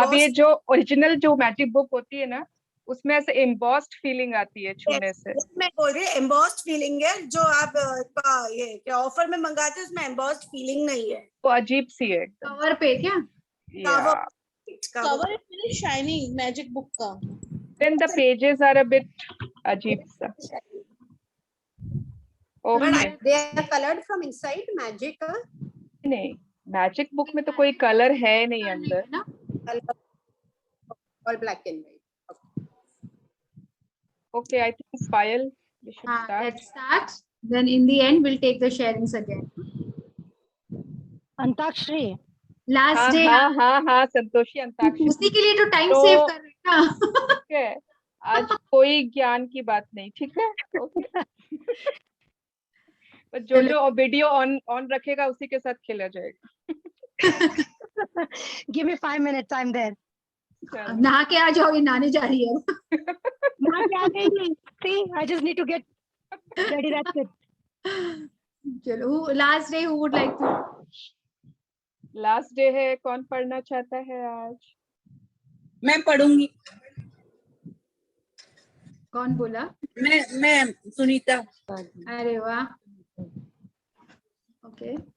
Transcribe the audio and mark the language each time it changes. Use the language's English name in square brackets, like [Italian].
[Hindi] अब ये जो ओरिजिनल जो मैजिक बुक होती है ना, उसमें ऐसे एम्बॉस्ड फीलिंग आती है छूने से। मैं बोल रही हूँ एम्बॉस्ड फीलिंग है, जो आप ये क्या ऑफर में मंगाते हैं उसमें एम्बॉस्ड फीलिंग नहीं है, वो अजीब सी है। कवर पे क्या? [English] cover is shining magic book का, then the pages are a bit [Hindi] अजीब सा। [English] But they are colored from inside magic. [Hindi] नहीं, मैजिक बुक में तो कोई कलर है नहीं अंदर। [English] All black and white. Okay, I think Payal, we should start. Let's start. Then in the end, we'll take the sharings again. [Hindi] Antakshari [English] Last day. [Hindi] हाँ, संतोषी अंताक्षरी। उसी के लिए तो टाइम सेव कर रहे हैं ना। ठीक है, आज कोई ज्ञान की बात नहीं, ठीक है? Okay. जो वीडियो ऑन रखेगा उसी के साथ खेला जाएगा। [English] Give me 5 minutes, I'm there. [Hindi] नहा के आ जाओ, ये नहाने जा रही है। नहा के आ गई। [English] See, I just need to get ready, that's it. [Hindi] चलो, [English] last day who would like to? [Hindi] Last day है, कौन पढ़ना चाहता है आज? मैं पढ़ूंगी। कौन बोला? मैं सुनीता। अरे वाह, ओके।